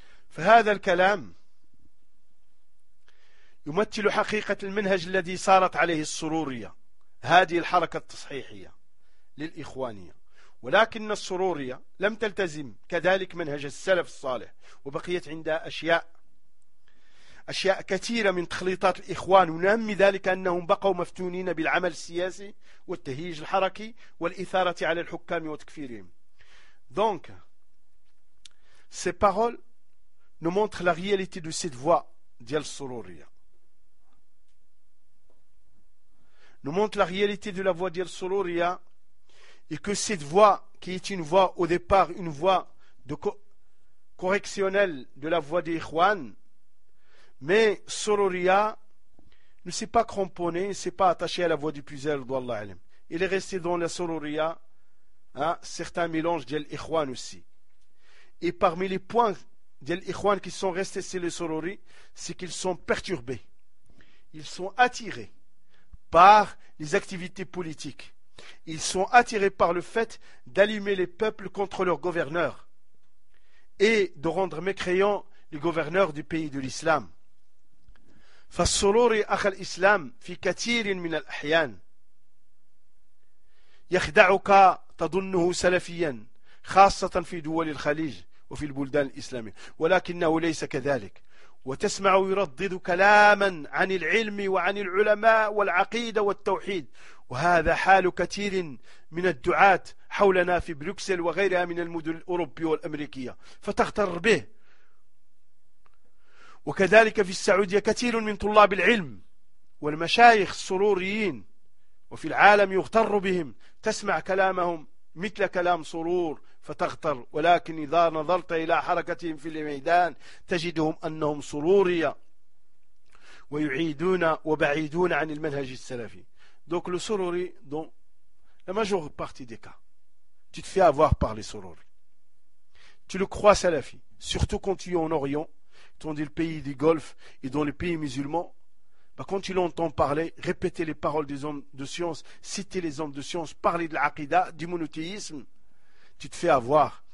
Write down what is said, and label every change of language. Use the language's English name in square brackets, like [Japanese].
[Arabic] فهذا الكلام يمثل حقيقة المنهج الذي صارت عليه السرورية هذه الحركة التصحيحية للإخوانية ولكن السرورية لم تلتزم كذلك منهج السلف الصالح وبقيت عندها أشياء كثيرة من تخليطات الإخوان ونهم ذلك أنهم بقوا مفتونين بالعمل السياسي والتهيج الحركي والإثارة على الحكام وتكفيرهم. [French] Donc ces paroles nous montre la réalité de cette voie d'Al Sururia. Nous montre la réalité de la voie d'Al Sururia et que cette voie, qui est une voie au départ, une voie de correctionnelle de la voie d'Ikhwan, mais Sururia ne s'est pas cramponné, ne s'est pas attaché à la voie du Puzel, d'Allah Alim. Il est resté dans la Sururia, hein, certains mélanges d'Al Ikhwan aussi. Et parmi les points des ikhwans qui sont restés sur les sororis, c'est qu'ils sont perturbés. Ils sont attirés par les activités politiques. Ils sont attirés par le fait d'allumer les peuples contre leurs gouverneurs et de rendre mécréants les gouverneurs du pays de l'islam. [Arabic] فالسرور أخ الإسلام في كثير من الأحيان يخدعك تظنه سلفيا خاصة في دول الخليج وفي البلدان الإسلامية ولكنه ليس كذلك وتسمع يردد كلاما عن العلم وعن العلماء والعقيدة والتوحيد وهذا حال كثير من الدعاة حولنا في بروكسل وغيرها من المدن الأوروبية والأمريكية فتغتر به وكذلك في السعودية كثير من طلاب العلم والمشايخ السروريين وفي العالم يغتر بهم تسمع كلامهم مثل كلام سرور فتغتر ولكن إذا نظرت إلى حركتهم في الميدان تجدهم أنهم سرورية ويعيدون وبعيدون عن المنهج السلفي. [French] Donc le sururi, dans la majeure partie des cas, tu te fais avoir par les sururi. Tu le crois salafi, surtout quand tu es en Orient, dans le pays du Golfe et dans les pays musulmans, Bah, quand tu l'entends parler, répéter les paroles des hommes de science, citer les hommes de science, parler de l'aqida, du monothéisme, tu te fais avoir.